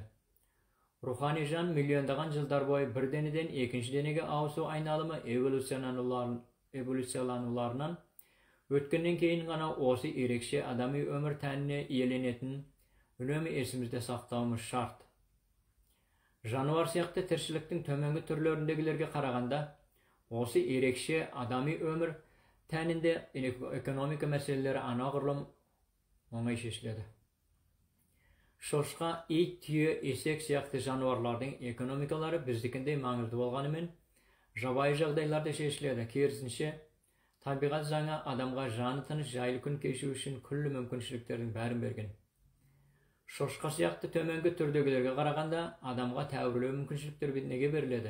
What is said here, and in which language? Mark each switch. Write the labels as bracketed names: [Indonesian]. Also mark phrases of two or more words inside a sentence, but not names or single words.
[Kazakh] Рухани жан миллиондаған жылдар бойы бір денеден екінші денеге ауысу айналымы эволюциялануларынан өткеннен кейін ғана осы ерекше адами өмір тәніне иеленетінін үнемі есімізде сақтауымыз шарт. Жануар сияқты тіршіліктің төменгі түрлеріндегілерге қарағанда, осы ерекше адами өмір тәнінде экономика мәселелері анағұрлым оңай шешіледі. Şoşqa, it, tüye, esek сияқты жануарлардың экономикалары біздікіндей маңызды болғанымен, жабайы жағдайларда шешіледі. Керісінше, табиғат заңы адамға жаны тыныш жайлы күн кешу үшін күллі мүмкіншіліктердің бәрін берген. Шошқа сияқты төменгі түрдегілерге қарағанда адамға тәуірлеу мүмкіншіліктер неге беріледі?